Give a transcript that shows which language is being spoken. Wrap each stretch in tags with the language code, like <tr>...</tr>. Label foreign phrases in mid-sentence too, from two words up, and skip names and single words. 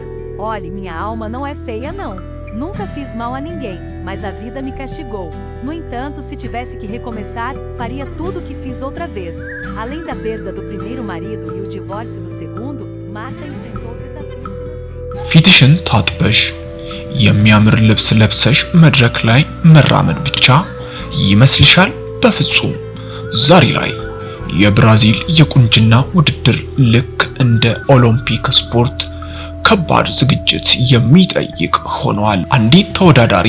<pt>Olhe, minha alma não é feia não. Nunca fiz mal a ninguém, mas a vida me castigou. No entanto, se tivesse que recomeçar, faria tudo o que fiz outra vez. Além da perda do primeiro marido e o divórcio do segundo, Marta enfrentou desafios financeiros.</pt> <am>ፊትሽን ታጥበሽ የሚያምር ልብስ ለብሰሽ መድረክ ላይ መራመድ ብቻ ይመስልሻል? በፍጹም። ዛሬ ላይ የብራዚል የቁንጅና ውድድር ልክ እንደ ኦሎምፒክ ስፖርት ከባድ ዝግጅት የሚጠይቅ ሆኗል። አንዲት ተወዳዳሪ</am>